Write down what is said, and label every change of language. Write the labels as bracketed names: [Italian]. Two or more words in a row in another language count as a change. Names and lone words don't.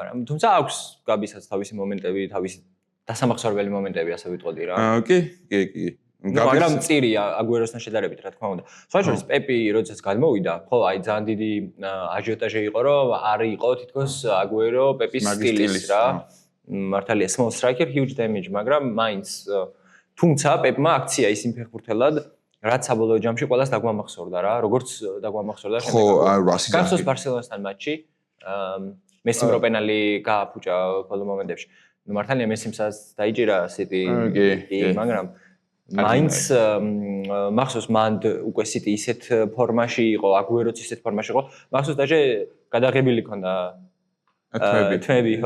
[Georgian] თუმცა აქვს გაბისაც თავისი მომენტები, თავისი დასამახსოვრებელი მომენტები, ასე ვიტყოდი რა. კი. მაგრამ წირია აგუეროსთან შედარებით, რა თქმა უნდა. სხვა შორის პეპი როდესაც გადმოვიდა, ხო, აი ძალიან დიდი აჟიოტაჟი იყო, რომ არ იყო თითქოს აგუერო პეპის სტილის რა. [English] მართალია small striker huge damage, [Georgian] მაგრამ მაინც თუმცა პეპმა აქცია ის იმ ფეხბურთელად რაც საბოლოო ჯამში ყველას დაგვამახსოვრდა რა, როგორც დაგვამახსოვრდა შემდეგ. ხო, გახსოვს ბარსელონასთან მატჩი, მესიმ რო პენალი გააფუჭა ბოლო მომენტებში. ნუ მართალია მესიმსაც დაიჭირა სიტი, მაგრამ მაინც მახსოვს მან უკვე სიტი ისეთ ფორმაში იყო, აგუეროც ისეთ ფორმაში იყო, მახსოვს დაჟე გადაღებილი ქონდა თმები ხო